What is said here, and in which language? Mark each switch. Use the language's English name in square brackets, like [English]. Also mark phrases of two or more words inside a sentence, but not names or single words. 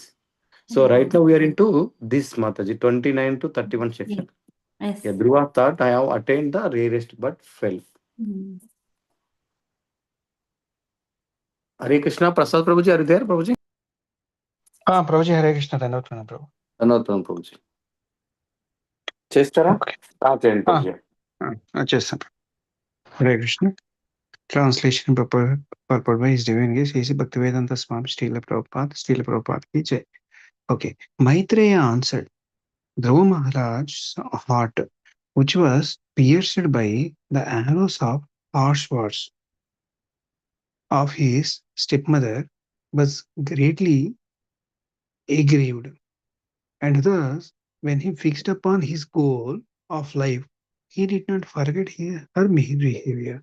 [English] So right now we are into this Mataji 29 to 31 section. Yes. Yeah, Dhruva thought I have attained the rarest but fell. Hare Krishna. Prasad Prabhuji, are you there, Prabhuji? Prabhuji, Hare Krishna. Dhanavadana, Prabhu. Dhanavadana, [Telugu] Prabhuji. చేస్తారా? చేయండి Prabhuji. చేస్తాను. [English] Hare Krishna. Translation purport by His Divine Grace A.C. Bhaktivedanta Swami Srila Prabhupada [Hindi] ki jai. [English] Okay. Maitreya answered, Dhruva Maharaj's heart, which was pierced by the arrows of harsh words of his stepmother, was greatly aggrieved. And thus, when he fixed upon his goal of life, he did not forget her behavior.